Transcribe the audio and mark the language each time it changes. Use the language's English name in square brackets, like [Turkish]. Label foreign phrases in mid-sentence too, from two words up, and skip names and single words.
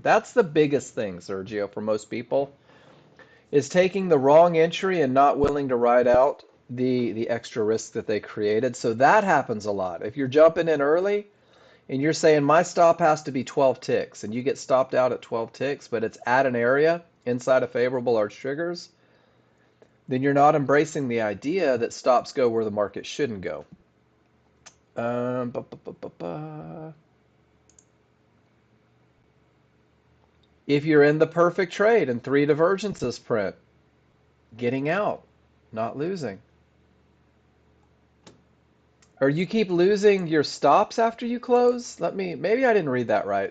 [English] That's the biggest thing, Sergio, for most people, is taking the wrong entry and not willing to ride out the extra risk that they created. So that happens a lot. If you're jumping in early and you're saying my stop has to be 12 ticks and you get stopped out at 12 ticks, but it's at an area inside of favorable large triggers, then you're not embracing the idea that stops go where the market shouldn't go. Um, ba, ba, ba, ba, ba. If you're in the perfect trade and 3 divergences print, getting out, not losing. Or you keep losing your stops after you close? Maybe I didn't read that right.